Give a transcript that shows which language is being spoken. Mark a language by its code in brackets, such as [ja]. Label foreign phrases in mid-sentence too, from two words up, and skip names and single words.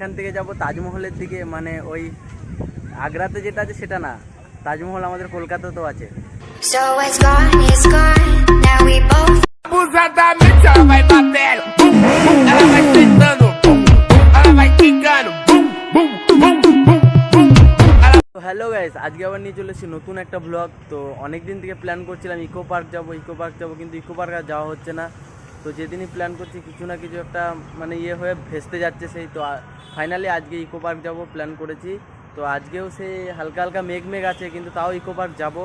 [bn] যাব তাজমহলের দিকে, মানে ওই আগ্রাতে যেটা আছে সেটা না, তাজমহল আমাদের কলকাতাতেও আছে। [en] So it's gone, now we both. [pt] Abusadamente ela vai batendo, bum, bum, ela vai sentando, bum, bum, ela vai quicando, bum, bum, bum, bum, bum. [bn] তো [en] hello guys, [bn] আজকে আবার নিয়ে চলে এসেছি নতুন একটা ব্লগ। তো অনেক দিন থেকে প্ল্যান করছিলাম ইকো পার্ক যাবো, কিন্তু ইকো পার্ক আর যাওয়া হচ্ছে না। তো যেদিনই প্ল্যান করছি কিছু না কিছু একটা মানে হয়ে ভেস্তে যাচ্ছে সেই। তো ফাইনালি আজকে ইকো পার্ক যাবো প্ল্যান করেছি। তো আজকেও সেই হালকা হালকা মেঘ আছে, কিন্তু তাও ইকো পার্ক যাবো।